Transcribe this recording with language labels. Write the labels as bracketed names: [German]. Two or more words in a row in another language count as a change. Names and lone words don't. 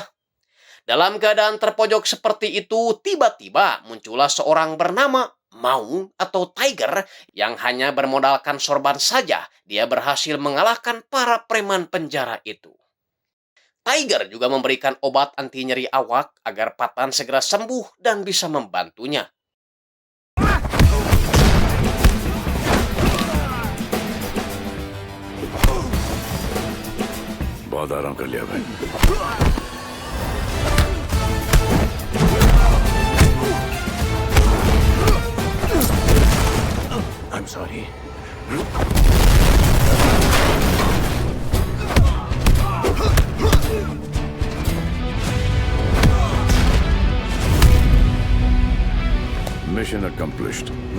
[Indonesian] Dalam keadaan terpojok seperti itu, tiba-tiba muncullah seorang bernama Maung atau Tiger yang hanya bermodalkan sorban saja, dia berhasil mengalahkan para preman penjara itu. Tiger juga memberikan obat anti nyeri awak agar Patan segera sembuh dan bisa membantunya. [Hindi] बहुत आराम कर लिया भाई। [English] I'm sorry. Mission accomplished.